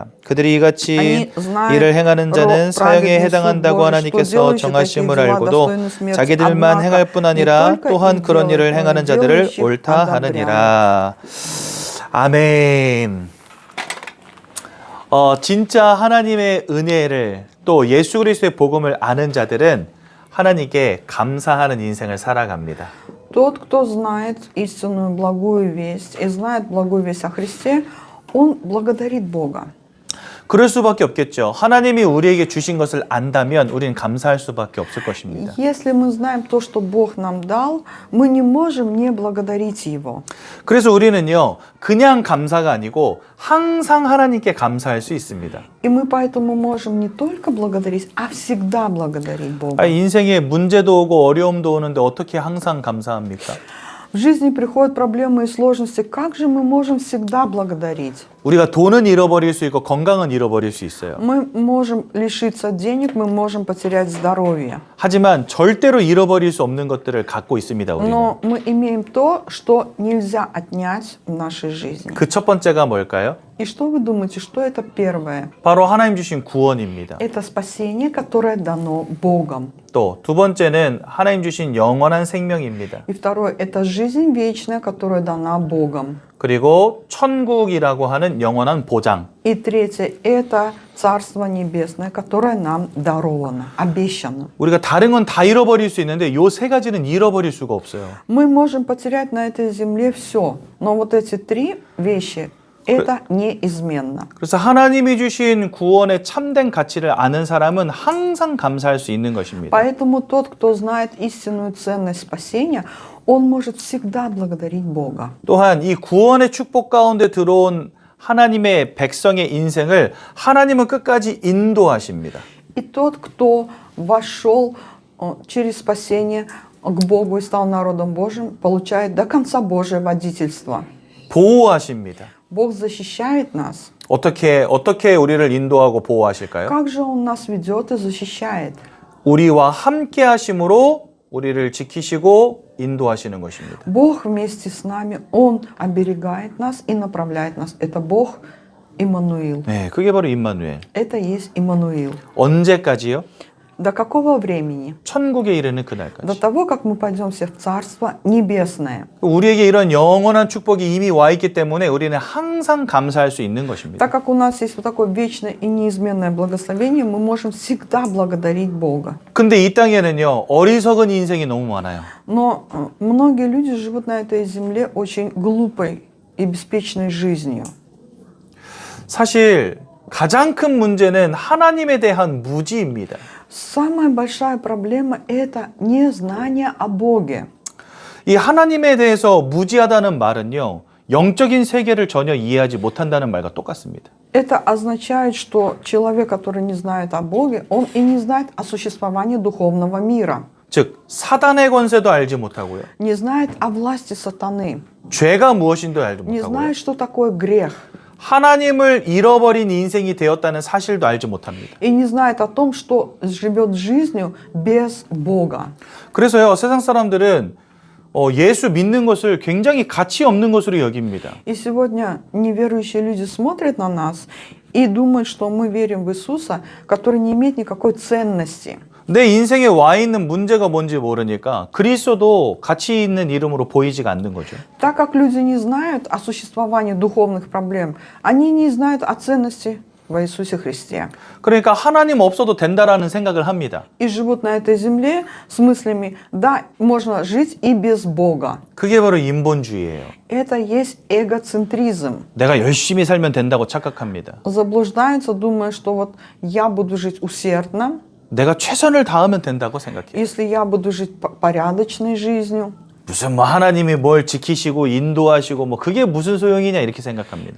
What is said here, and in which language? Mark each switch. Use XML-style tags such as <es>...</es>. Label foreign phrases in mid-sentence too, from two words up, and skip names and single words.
<ko>그들이 이같이 일을 행하는 자는 사형에 해당한다고 하나님께서 정하심을 알고도 자기들만 행할 뿐 아니라 또한 그런 일을 행하는 자들을 옳다 하느니라. 아멘. 진짜 하나님의 은혜를 또 예수 그리스도의 복음을 아는 자들은 하나님께 감사하는 인생을 살아갑니다.</ko> <ru>Тот, кто знает истинную благую весть и знает благую весть о Христе, он благодарит Бога.</ru> <ko>그럴 수밖에 없겠죠. 하나님이 우리에게 주신 것을 안다면 우리는 감사할 수밖에 없을 것입니다.</ko> <ru>Если мы знаем то, что Бог нам дал, мы не можем не благодарить Его.</ru> <ko>그래서 우리는요, 그냥 감사가 아니고 항상 하나님께 감사할 수 있습니다.</ko> <ru>И мы поэтому можем не только благодарить, а всегда благодарить Бога.</ru> <ko>인생에 문제도 오고 어려움도 오는데 어떻게 항상 감사합니까?</ko> <ru>В жизни приходят проблемы и сложности. Как же мы можем всегда благодарить?</ru> <ko>우리가 돈은 잃어버릴 수 있고 건강은 잃어버릴 수 있어요.</ko> <ru>Мы можем лишиться денег, мы можем потерять здоровье.</ru> <ko>하지만 절대로 잃어버릴 수 없는 것들을 갖고 있습니다. 우리는.</ko> <ru>Но мы имеем то, что нельзя отнять в нашей жизни.</ru> <ko>그 첫 번째가 뭘까요?</ko> <ru>И что вы думаете, что это первое?</ru> <ko>바로 하나님 주신 구원입니다.</ko> <ru>Это спасение, которое дано Богом.</ru> <ko>또 두 번째는 하나님 주신 영원한 생명입니다.</ko> <ru>И второе, это жизнь вечная, которая дана Богом.</ru> <ko>그리고 천국이라고 하는 영원한 보장.</ko> <ru>И третье, это Царство Небесное, которое нам даровано, обещано.</ru> <ko>우리가 다른 건 다 잃어버릴 수 있는데 요 세 가지는 잃어버릴 수가 없어요.</ko> <ru>Мы можем потерять на этой земле все, но вот эти три вещи, это неизменно.</ru> <ko>그래서 하나님이 주신 구원의 참된 가치를 아는 사람은 항상 감사할 수 있는 것입니다.</ko> <ru>Поэтому тот, кто знает истинную ценность спасения, он может всегда благодарить Бога.</ru> <ko>또한 이 구원의 축복 가운데 들어온 하나님의 백성의 인생을 하나님은 끝까지 인도하십니다.</ko> <ru>И тот, кто вошел через спасение, к Богу и стал народом Божьим, получает до конца Божие водительство.</ru> <ko>보호하십니다.</ko> <ru>Бог защищает нас.</ru> <ko>어떻게 우리를 인도하고 보호하실까요?</ko> <ru>Как же Он нас ведет и защищает?</ru> <ko>우리와 함께 하심으로 우리를 지키시고 인도하시는 것입니다.</ko> <ru>Бог вместе с нами, Он оберегает нас и направляет нас. Это Бог Иммануил.</ru> <ko>네, 그게 바로 임마누엘.</ko> <ru>Это есть Иммануил.</ru> <ko>언제까지요?</ko> <ru>До какого времени?</ru> <ko>천국에 이르는</ko> <ru>До</ru> <ko>그날까지.</ko> <ru>того, как мы пойдем все в Царство Небесное.</ru> <ko>우리에게 이런 영원한 축복이 이미 와 있기 때문에 우리는 항상 감사할 수 있는 것입니다.</ko> <ru>Так как у нас есть вот такое вечное и неизменное благословение, мы можем всегда благодарить Бога.</ru> <ko>근데 이 땅에는요, 어리석은 인생이 너무 많아요.</ko> <ru>Но многие люди живут на этой земле очень глупой и беспечной жизнью.</ru> <ko>사실 가장 큰 문제는 하나님에 대한 무지입니다.</ko> <ru>Самая большая проблема – это незнание о Боге.</ru> <ko>이 하나님에 대해서 무지하다는 말은요, 영적인 세계를 전혀 이해하지 못한다는 말과 똑같습니다.</ko> <ru>Это означает, что человек, который не знает о Боге, он и не знает о существовании духовного мира.</ru> <ko>즉, 사단의 권세도 알지 못하고요.</ko> <ru>Не знает о власти сатаны.</ru> <ko>죄가 무엇인지도 알지</ko> <ru>Не</ru> <ko>못하고요.</ko> <ru>знает, что такое грех.</ru> <ko>하나님을 잃어버린 인생이 되었다는 사실도 알지 못합니다.</ko> <ru>И не знает о том, что живет жизнью без Бога.</ru> <ko>그래서요, 세상 사람들은 예수 믿는 것을 굉장히 가치 없는 것으로 여깁니다.</ko> <ru>И сегодня неверующие люди смотрят на нас и думают, что мы верим в Иисуса, который не имеет никакой ценности.</ru> <ko>내 인생에 와 있는 문제가 뭔지 모르니까 그리스도도 가치 있는 이름으로 보이지가 않는 거죠.</ko> <ru>Так как люди не знают о существовании духовных проблем, они не знают о ценности в Иисусе Христе.</ru> <ko>그러니까 하나님 없어도 된다라는 생각을 합니다.</ko> <ru>И живут на этой земле с мыслями, да, можно жить и без Бога.</ru> <ko>그게 바로 인본주의예요.</ko> <ru>Это есть эгоцентризм.</ru> <ko>내가 열심히 살면 된다고 착각합니다.</ko> <ru>Заблуждаются, думая, что вот я буду жить усердно,</ru> <ko>내가 최선을 다하면 된다고 생각해요.</ko> <ru>если я буду жить порядочной жизнью.</ru> <ko>무슨 뭐 하나님이 뭘 지키시고 인도하시고 뭐 그게 무슨 소용이냐 이렇게 생각합니다.</ko>